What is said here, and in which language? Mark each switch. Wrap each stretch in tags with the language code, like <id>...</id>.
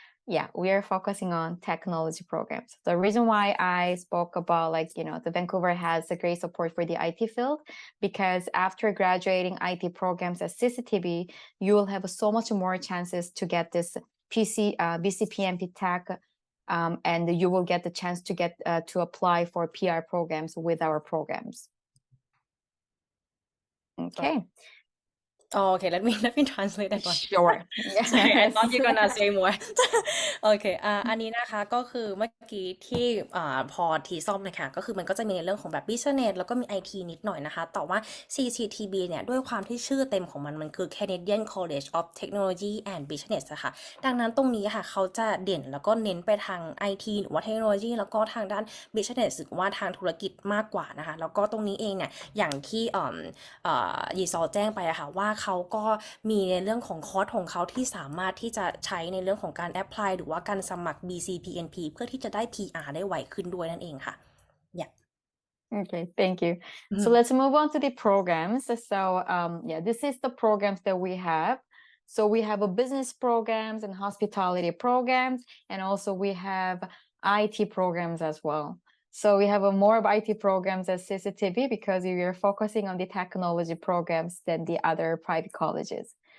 <en>Yeah, we are focusing on technology programs. The reason why I spoke about the Vancouver has a great support for the IT field, because after graduating IT programs at CCTB, you will have so much more chances to get this BC PNP Tech, and you will get the chance to get to apply for PR programs with our programs. Okay. Oh, okay, let me translate that one. Sure. Sorry, I Yes. thought you're gonna say more.</en> <th>โอเคอันนี้นะคะก็คือเมื่อกี้ที่พอทีซ่อมนะคะก็คือมันก็จะมีในเรื่องของแบบ business แล้วก็มี IT นิดหน่อยนะคะแต่ว่า CCTB เนี่ยด้วยความที่ชื่อเต็มของมันคือ Canadian College of Technology and Business อะค่ะดังนั้นตรงนี้ค่ะเขาจะเด่นแล้วก็เน้นไปทาง IT หรือว่าเทคโนโลยีแล้วก็ทางด้าน business หรือว่าทางธุรกิจมากกว่านะคะแล้วก็ตรงนี้เองเนี่ยอย่างที่ ยีซอแจ้งไปอะค่ะว่าเขาก็มีในเรื่องของคอร์สของเขาที่สามารถที่จะใช้ในเรื่องของการแอพพลายหรือว่าการสมัคร BC PNP เพื่อที่จะได้ PR ได้ไวขึ้นด้วยนั่นเองค่ะ</th> <en>Okay, thank you. So let's move on to the programs. So yeah, this is the programs that we have. So we have a business programs and hospitality programs, and also we have IT programs as well. So we have more of IT programs at CCTV because we are focusing on the technology programs than the other private colleges.</en>